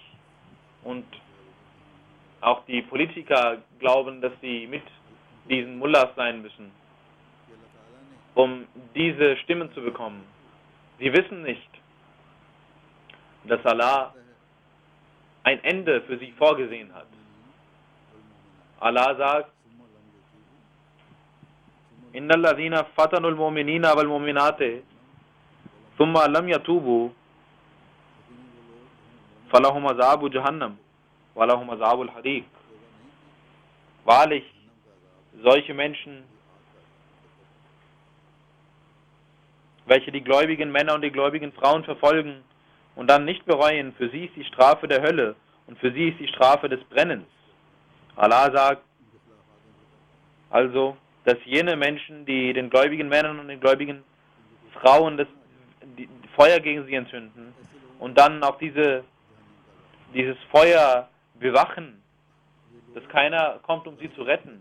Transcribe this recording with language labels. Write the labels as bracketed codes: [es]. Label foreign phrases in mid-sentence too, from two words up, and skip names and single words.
[de] Und auch die Politiker glauben, dass sie mit diesen Mullahs sein müssen, um diese Stimmen zu bekommen. Sie wissen nicht, dass Allah ein Ende für sie vorgesehen hat. Allah sagt, [ar] إن الذين فتنوا المؤمنين والمؤمنات ثم لم يتوبوا فلهم عذاب جهنم ولهم عذاب الحريق. [de] Wahrlich, solche Menschen, welche die gläubigen Männer und die gläubigen Frauen verfolgen und dann nicht bereuen, für sie ist die Strafe der Hölle und für sie ist die Strafe des Brennens. Allah sagt also, dass jene Menschen, die den gläubigen Männern und den gläubigen Frauen die Feuer gegen sie entzünden und dann auch dieses Feuer bewachen, dass keiner kommt, um sie zu retten.